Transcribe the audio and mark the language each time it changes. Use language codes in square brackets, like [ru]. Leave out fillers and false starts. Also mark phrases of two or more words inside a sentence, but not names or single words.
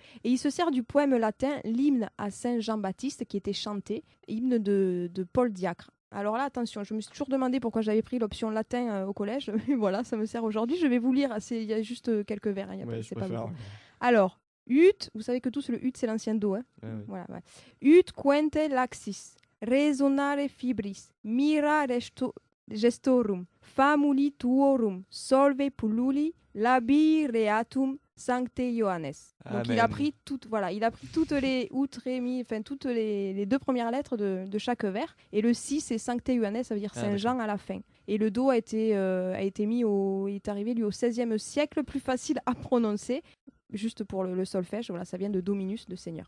[fr] Et il se sert du poème latin, l'hymne à Saint Jean-Baptiste, qui était chanté, hymne de Paul Diacre. Alors là, attention, je me suis toujours demandé pourquoi j'avais pris l'option latin au collège. Mais voilà, ça me sert aujourd'hui. Je vais vous lire. Il y a juste quelques vers. Hein, il y a Ouais, pas- je c'est pas préfère. beaucoup. Alors, ut, vous savez que tous le ut, c'est l'ancien do. Hein. Ouais, ouais. Voilà, ouais. [la] Ut quente laxis, resonare fibris, mira gestorum, famuli tuorum, solve pulluli, labireatum sancte Ioannes. [fr] Donc il a Amen. pris toutes les out, ré, mi, enfin toutes les deux premières lettres de chaque vers. Et le si, c'est [la] sancte Ioannes, [fr] ça veut dire Ah, Saint Jean à la fin. Et le do est arrivé lui au XVIe siècle, plus facile à prononcer. Juste pour le solfège, voilà, ça vient de Dominus, de Seigneur.